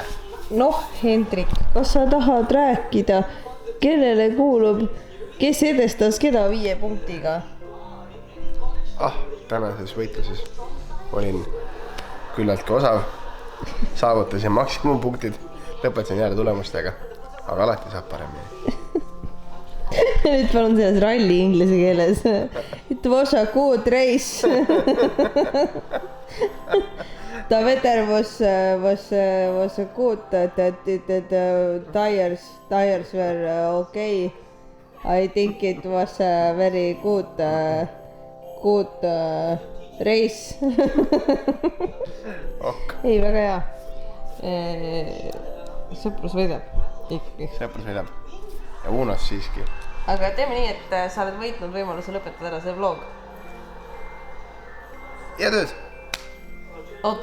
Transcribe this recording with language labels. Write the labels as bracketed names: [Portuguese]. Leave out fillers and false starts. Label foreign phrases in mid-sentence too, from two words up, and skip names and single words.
[Estonian] Noh, Hendrik, kas sa tahad rääkida, kellele kuulub, kes edestas keda 5 punktiga? Tänases võitluses olin küllaltki osav. Saavutasin maksimumpunktid. Lõpetasin jääda tulemustega. Aga alati saab paremini. Nüüd palun selles ralli inglise keeles. [English] It was a good race. The weather was a good, tires were okay. I think it was a very good race. [Estonian] Ei, väga hea. Sõprus võidab. Sõprus võidab. Ja Unos siiski. Aga teeme nii, et sa oled võitnud võimaluse lõpetada ära see vlog. Ja tööd! Oot.